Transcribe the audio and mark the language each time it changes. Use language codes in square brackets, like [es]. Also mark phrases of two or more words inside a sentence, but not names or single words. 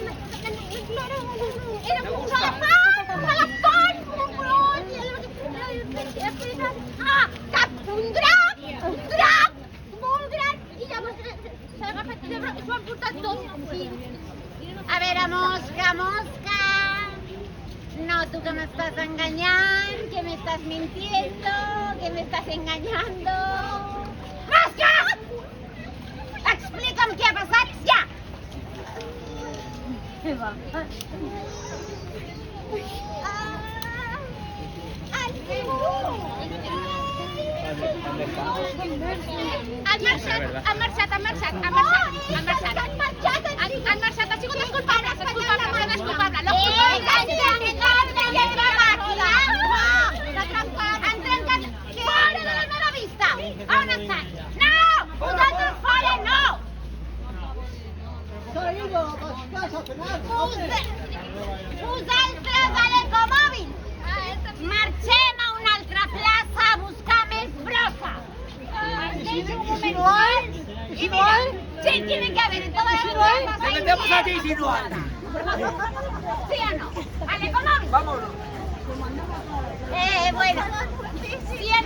[ca] Era un elefant, un gros, un drac, molt gran, i llavors s'ha agafat i s'ho han portat tot. A veure, mosca, noto que m'estàs enganyant, [es] que me estás mintiendo, que me estás engañando. [ca] Mosca! Explica'm què ha passat ja! Han marxat, ha sigut desculpable, no és culpable. Han trencat fora de la meva vista. On estan? No! Vosaltres fora, no! [es] Se ha ido a su casa a cenar. [ca] Vosaltres a l'ecomòbil. Marxem a una altra plaça a buscar més brossa. [es] ¿Y si no hay? Y mira, sí, tiene que haber en todas las plazas. Te metemos a ti si no hay. ¿Sí o no? ¿Al ecomóvil? Vámonos. Bueno. Sí.